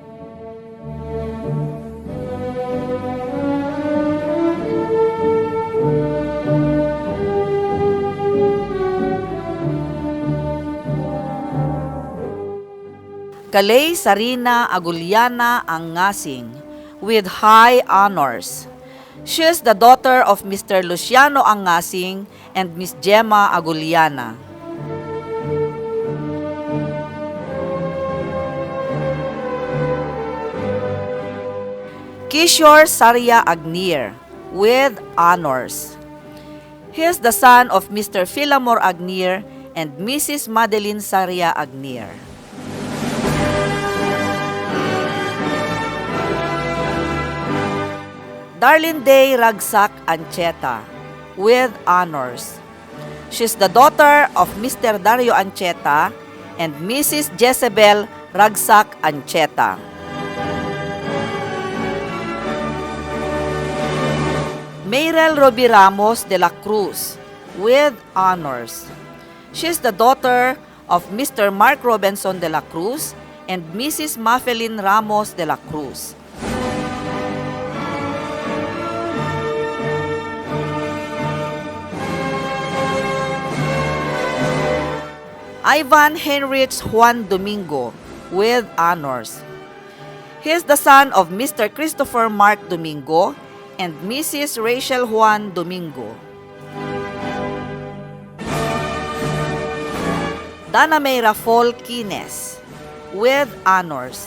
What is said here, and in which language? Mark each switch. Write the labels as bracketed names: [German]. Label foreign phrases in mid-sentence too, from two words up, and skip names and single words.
[English] Kalay Sarina Aguliana Angasing with high honors. She is the daughter of Mr. Luciano Angasing and Miss Gemma Aguliana. Kishore Saria Agnir with honors. He is the son of Mr. Philamor Agnir and Mrs. Madeline Saria Agnir. Darlene Day Ragsak Ancheta with honors. She is the daughter of Mr. Dario Ancheta and Mrs. Jezebel Ragsak Ancheta. MYRELLE Roby Ramos de la Cruz with honors. She is the daughter of Mr. Mark Robinson de la Cruz and Mrs. Mafelin Ramos de la Cruz. Ivan Heinrich Juan Domingo with honors. He is the son of Mr. Christopher Mark Domingo and Mrs. Rachel Juan Domingo. Dana May Rafol Quines with honors.